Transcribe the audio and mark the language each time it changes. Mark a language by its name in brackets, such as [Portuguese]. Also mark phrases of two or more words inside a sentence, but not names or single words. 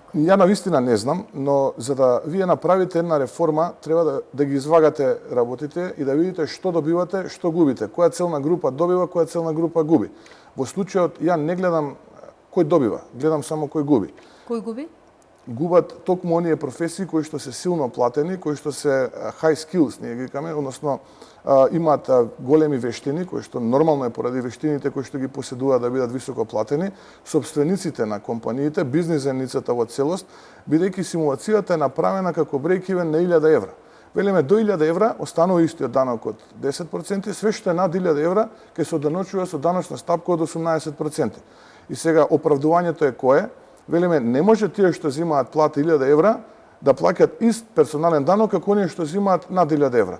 [Macedonian] Ја навистина не знам, но за да вие направите една реформа, треба да ги извагате работите и да видите што добивате, што губите, која целна група добива, која целна група губи. Во случајот ја не гледам кој добива, гледам само кој губи. Кој губи? Губат токму оние професии кои што се силно платени, кои што се [English] high skills, [Macedonian] ние ги викаме, односно имаат големи вештини, кои што нормално е поради вештините кои што ги поседуваат да бидат високо платени, собствениците на компаниите, бизнис заедницата во целост, бидејќи симулацијата е направена како break-even на 1000 евра. Велиме до 1000 евра останува истиот данок од 10%, све што е над 1000 евра ќе се оданочува со даночна стапка од 18%. И сега оправдувањето е кое? Велиме, не може тие што земаат плата 1000 евра да плаќаат ист персонален данок како оние што земаат над 1000 евра.